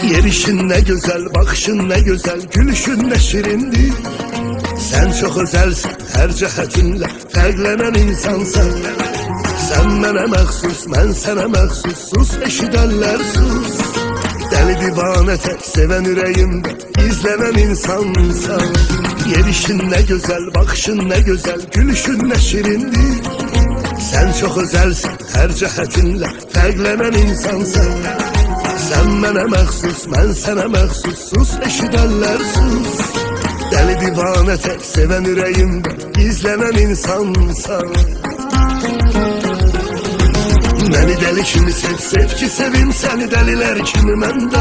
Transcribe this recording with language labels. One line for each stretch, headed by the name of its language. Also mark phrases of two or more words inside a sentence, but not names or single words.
Turkish: Yerişin ne güzel, bakışın ne güzel, gülüşün ne şirindir. Sen çok özelsin,
Azerbaijani: her cehetinle fərqlənən insansan. Sen mənə məxsus, mən sənə məxsus, sus eşidərlər sus.
Turkish: Deli divane tek seven ürəyimdə izlenen insansan. Yerişin ne güzel, bakışın ne güzel, gülüşün ne şirindir. Sen çok özelsin,
Azerbaijani: her cehetinle fərqlənən insansan. Sen mənə məxsus, mən sənə məxsus, sus eşidərlər sus.
Turkish: Deli divane tek seven ürəyimdə izlenen insansan.
Azerbaijani: Məni deli kimi sev, sev ki sevim səni dəlilər kimi məndə.